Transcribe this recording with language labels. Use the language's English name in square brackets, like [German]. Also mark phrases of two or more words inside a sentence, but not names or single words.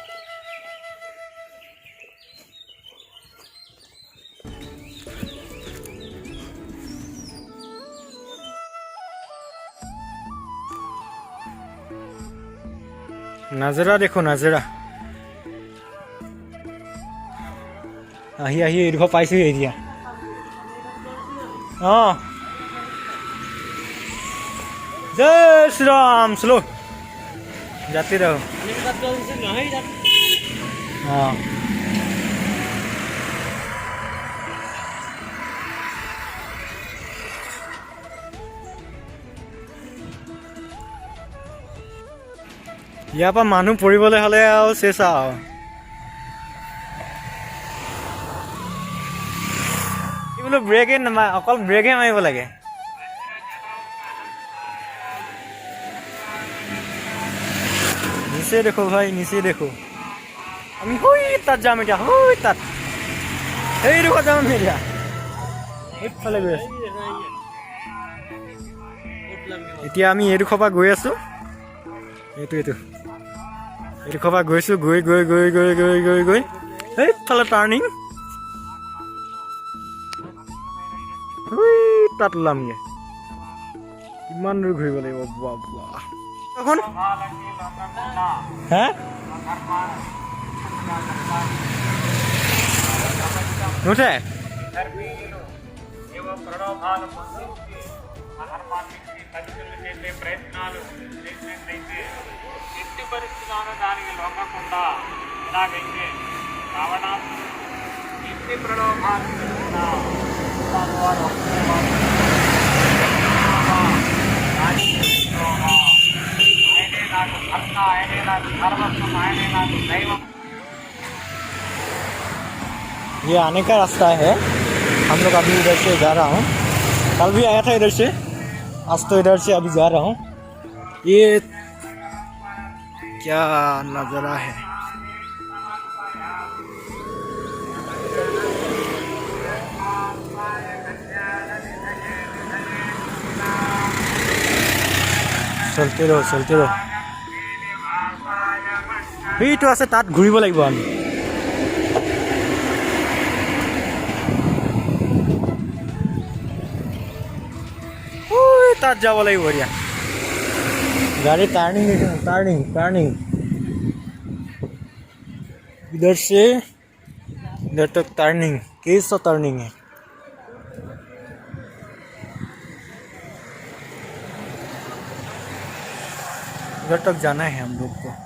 [Assamese] নাজৰা দেখো, নাজৰা আহি আহি এইডোখৰ পাইছোঁহি এতিয়া। [Hindi] অঁ जय श्री राम। स्लो जाते रहो। [Assamese] हाँ ইয়াৰ পৰা মানুহ পৰিবলৈ হ'লে আৰু চেঁচা আৰু কি বোলো ব্ৰেকে নামা, অকল ব্ৰেকহে মাৰিব লাগে। [Hindi] नीचे देखो भाई, नीचे देखो। [Assamese] আমি হই তাত যাম এতিয়া, হই তাত এই দেখো যাম এতিয়া এইফালে গৈ আছো। এতিয়া আমি এইডোখৰ পৰা গৈ আছো, এইডোখৰ পৰা গৈছো, গৈ গৈ গৈ গৈ গৈ গৈ গৈ এইফালে টাৰ্ণিং, তাত ওলামগে। কিমান দূৰ ঘূৰিব লাগিব বাবা এখন হ্যাঁ নুঠে। [Telugu] ప్రయత్నాలు చేసినట్లయితే ఎట్టి పరిస్థితుల్లో దానికి లొంగకుండా ఇలాగైతే రావడం ఎట్టి ప్రలోభాలు [Hindi] ये आने का रास्ता है। हम लोग अभी इधर से जा रहा हूँ, कल भी आया था इधर से, आज तो इधर से अभी जा रहा हूँ। ये क्या नज़ारा है। चलते रहो, चलते रहो। [Assamese] সেইটো আছে, তাত ঘূৰিব লাগিব আমি। তাত যাব লাগিব এতিয়া। [Hindi] गाड़ी टर्निंग देखो, टर्निंग टर्निंग इधर से इधर तक टर्निंग, कैसा टर्निंग है। इधर तक जाना है हम लोग को।